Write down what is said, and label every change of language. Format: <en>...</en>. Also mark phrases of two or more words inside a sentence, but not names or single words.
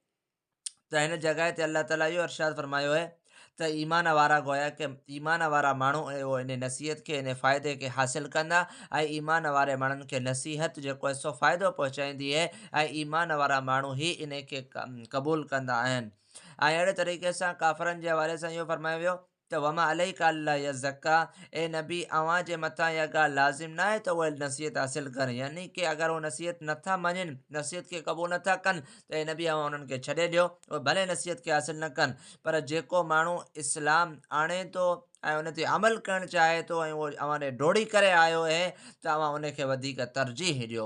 <sd>त हिन जॻह ते अल्लाह ताला इहो इरशाद फरमायो आहे त ईमान वारा गोया कि ईमान वारा माण्हू उहो इन नसीहत खे, इन फ़ाइदे खे हासिलु कंदा, ऐं ईमान वारे माण्हुनि खे नसीहत जेको आहे सो फ़ाइदो पहुचाईंदी आहे, ऐं ईमान वारा माण्हू ई इन खे क़बूल कंदा आहिनि। ऐं अहिड़े तरीक़े सां काफ़रनि जे हवाले सां इहो फरमायो वियो त</sd> <ar>وما عليك ألا يزكى,</ar> <sd>ए नबी अव्हां जे मथां इहा ॻाल्हि लाज़िम न आहे त उहे नसीहत हासिलु कनि, यानी कि अगरि उहे नसीहत नथा मञनि, नसीहत खे क़बूल नथा कनि, त हे नबी अव्हां उन्हनि खे छॾे ॾियो, उहे भले नसीहत खे हासिलु न कनि, पर जेको माण्हू इस्लाम आणे थो ऐं उन ते अमल करणु चाहे थो ऐं उहो अव्हां ॾे डोड़ी करे आयो आहे, त अव्हां उनखे वधीक तरजीह ॾियो।</sd>